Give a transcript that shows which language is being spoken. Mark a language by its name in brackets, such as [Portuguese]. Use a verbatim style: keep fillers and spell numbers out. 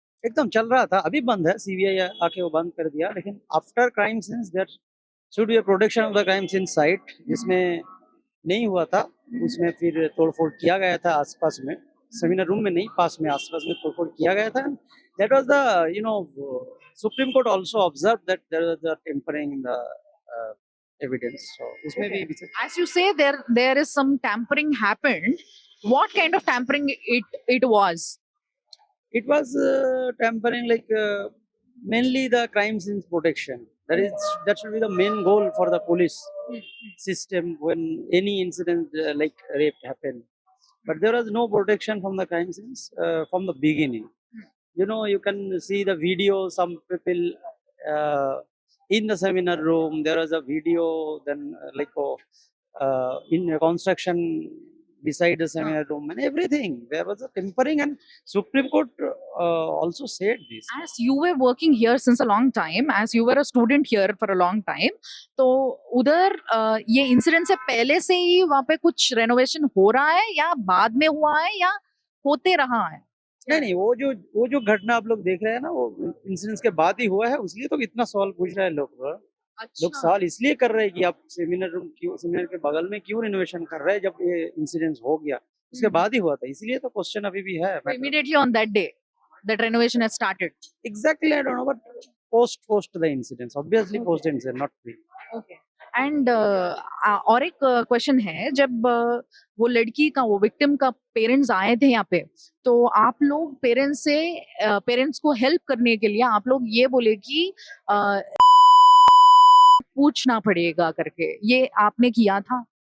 [Hindi] एकदम चल रहा था, अभी बंद है, सीबीआई आके वो बंद कर दिया. लेकिन [English] after crime scenes there should be a protection of the crime scene site [Hindi] जिसमें नहीं हुआ था उसमें फिर तोड़फोड़ किया गया था आसपास में. सेमिनार रूम में नहीं, पास में आसपास में तोड़फोड़ किया गया था. [English] That was the you know supreme court also observe that there was the tampering in the evidence. [Hindi] सो उसमें भी विच- [English] As you say, there there is some tampering happened. What kind of tampering it it was? it was uh, tampering like uh, mainly the crime scenes protection. That is that should be the main goal for the police system when any incident uh, like rape happened. But there was no protection from the crime scenes uh, from the beginning. You know, you can see the video. Some people uh, in the seminar room. There was a video. Then uh, like oh, uh, in a construction beside the seminar room and everything. There was a tampering and Supreme Court uh, also said this. As you were working here since a long time, [Hindi] as you were a student here for a long time, तो उधर अ, ये incident से पहले से ही वहाँ पे कुछ renovation हो रहा है या बाद में हुआ है या होते रहा है? नहीं नहीं वो जो वो जो घटना आप लोग देख रहे हैं ना, वो इंसिडेंट्स के बाद ही हुआ है. उसलिए तो इतना सवाल पूछ रहे हैं लोग बा. लोग अच्छा, सवाल इसलिए कर रहे हैं कि आप सेमिनार रूम क्यों, सेमिनार के बगल में क्यों रिनोवेशन कर रहे हैं जब ये इंसिडेंट हो गया उसके हम्म। बाद ही हुआ था. इसीलिए तो क्वेश्चन अभी भी है. [English] Immediately on that day, that renovation has started. Exactly I don't know but post post the incidents obviously post incident not pre. Okay and [Hindi] और एक क्वेश्चन है, जब uh, वो लड़की का, वो विक्टिम का पेरेंट्स आए थे यहाँ पे, तो आप लोग पेरेंट्स से, पेरेंट्स को हेल्प करने के लिए आप लोग ये बोले कि uh, पूछना पड़ेगा करके, ये आपने किया था?